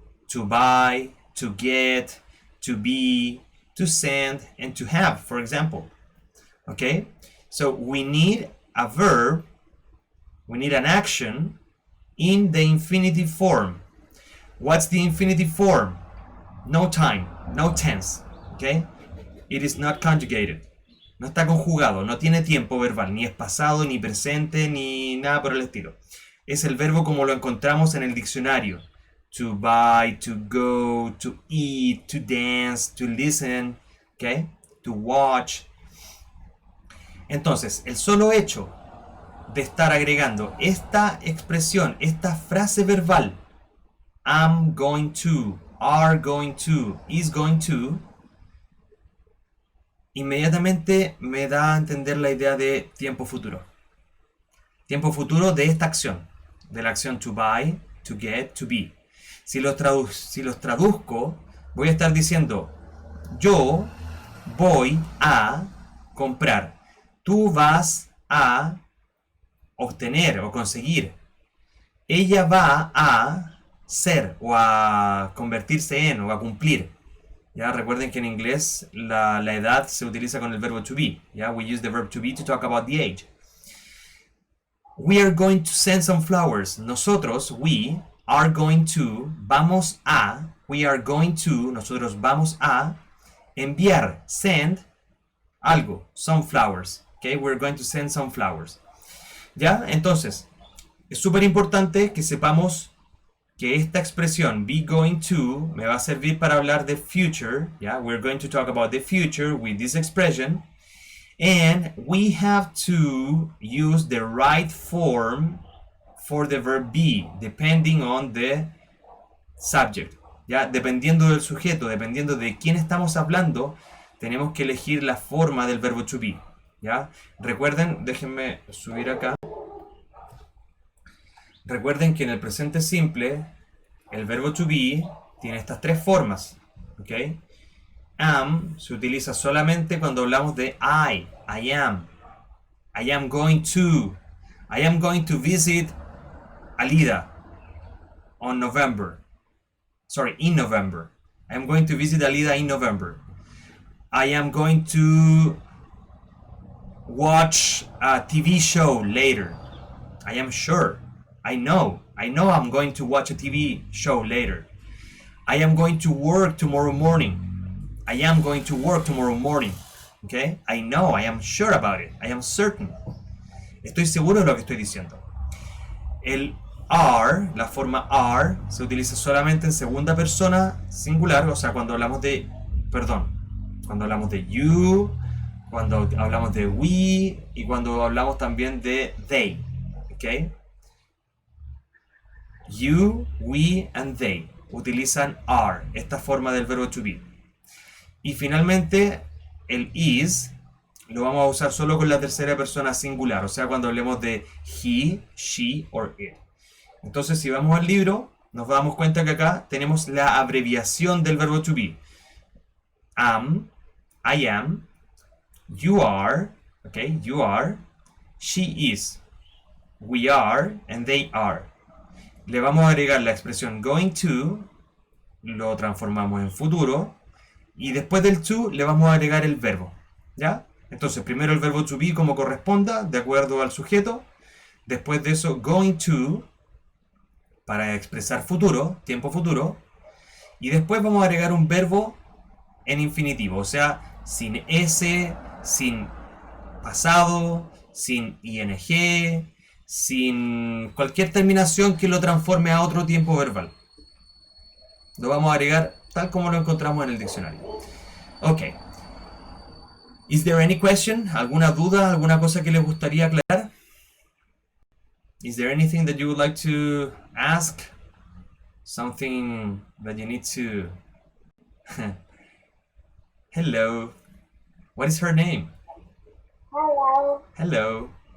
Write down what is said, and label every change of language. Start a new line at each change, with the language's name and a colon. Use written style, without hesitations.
English: To buy, to get, to be, to send, and to have, for example. Okay, so we need a verb, we need an action in the infinitive form. What's the infinitive form? No time, no tense. Okay, it is not conjugated.
Spanish: No está conjugado, no tiene tiempo verbal, ni es pasado, ni presente, ni nada por el estilo. Es el verbo como lo encontramos en el diccionario.
English: To buy, to go, to eat, to dance, to listen, okay?
Spanish: To watch. Entonces, el solo hecho de estar agregando esta expresión, esta frase verbal, I'm going to, are going to, is going to, inmediatamente me da a entender la idea de tiempo futuro. Tiempo futuro de esta acción, de la acción to buy, to get, to be. Si los traduzco, voy a estar diciendo, yo voy a comprar. Tú vas a obtener o conseguir. Ella va a ser o a convertirse en o a cumplir. Ya recuerden que en inglés la edad se utiliza con el verbo to be.
English: Ya, we use the verb to be to talk about the age. We are going to send some flowers. Nosotros, we are going to, vamos a, we are going to, nosotros vamos a enviar, send algo, some flowers. Okay, we're going to send some flowers.
Spanish: Ya, entonces, es súper importante que sepamos que esta expresión be going to me va a servir para hablar de future.
English: Yeah, we're going to talk about the future with this expression, and we have to use the right form for the verb be, depending on the subject.
Spanish: Ya, dependiendo del sujeto, dependiendo de quién estamos hablando, tenemos que elegir la forma del verbo to be. Ya, recuerden, déjenme subir acá. Recuerden que en el presente simple, el verbo to be tiene estas tres formas. ¿Ok? Am se utiliza solamente cuando hablamos de I am.
English: I am going to. I am going to visit Alida in November. I am going to visit Alida in November. I am going to watch a TV show later. I am sure. I know. I know I'm going to watch a TV show later. I am going to work tomorrow morning. I am going to work tomorrow morning. Okay? I know, I am sure about it. I am certain.
Spanish: Estoy seguro de lo que estoy diciendo. El are, la forma are, se utiliza solamente en segunda persona singular, o sea, cuando hablamos de, cuando hablamos de you, cuando hablamos de we y cuando hablamos también de they. ¿Ok?
English: You, we and they utilizan are, esta forma del verbo to be.
Spanish: Y finalmente, el is lo vamos a usar solo con la tercera persona singular, o sea, cuando hablemos de he, she or it. Entonces, si vamos al libro, nos damos cuenta que acá tenemos la abreviación del verbo to be.
English: Am, I am, you are, okay, you are, she is, we are, and they are.
Spanish: Le vamos a agregar la expresión going to, lo transformamos en futuro, y después del to le vamos a agregar el verbo, ¿ya? Entonces, primero el verbo to be como corresponda, de acuerdo al sujeto. Después de eso, going to, para expresar futuro, tiempo futuro. Y después vamos a agregar un verbo en infinitivo, o sea, sin s, sin pasado, sin ing, sin cualquier terminación que lo transforme a otro tiempo verbal. Lo vamos a agregar tal como lo encontramos en el diccionario. Ok. Is there any question? ¿Alguna duda? ¿Alguna cosa que les gustaría aclarar?
English: Is there anything that you would like to ask? Something that you need to... Hello. What is her name? Hello. Hello.